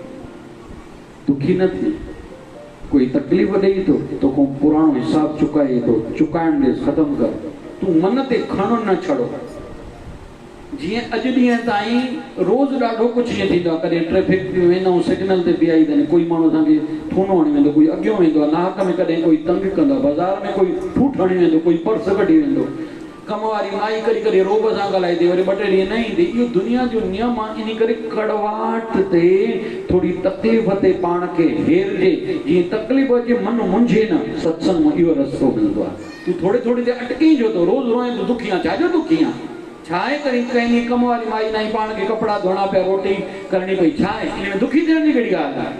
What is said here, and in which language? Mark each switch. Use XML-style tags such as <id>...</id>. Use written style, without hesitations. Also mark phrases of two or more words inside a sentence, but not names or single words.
<sd>दुखी न थी, कोई तकलीफ़ ॾेई थो, तोखां पुराणो हिसाब चुकाए थो, चुकाइण ॾे, ख़तमु कर, तूं मन ते खणो न छड़ो। जीअं अॼु ॾींहं ताईं रोज़ ॾाढो कुझु ईअं थींदो आहे, कॾहिं ट्रैफिक में वेंदा आहियूं, सिग्नल ते बीहाई अथनि, कोई माण्हू असांखे थूनो हणी वेंदो, कोई अॻियां वेंदो आहे, नाक में कॾहिं कोई तंग कंदो आहे, बाज़ार में कोई ठूठ हणी वेंदो, कोई पर्स कढी वेंदो, कमवारी माई करी करी रोब सां ॻाल्हाए थी वरी 2 टे ॾींहं न ईंदी। इहो दुनिया जो नियम आहे। इन करे कड़वाहट ते थोड़ी तकलीफ़ ते पाण खे हेरजे, जीअं तकलीफ़ अचे मन मुंझे न। सत्संग में इहो रस्तो मिलंदो आहे। तूं थोड़ी थोड़ी देरि अटकी जो तो रोज़ रोए तो दुखी आहे। छाजो दुखी आहे? छाहे करी कंहिं कम वारी माई न पाण खे कपिड़ा धोना पिया, रोटी करणी पई, छाहे इन में दुखी थियण जी कहिड़ी ॻाल्हि आहे?</sd>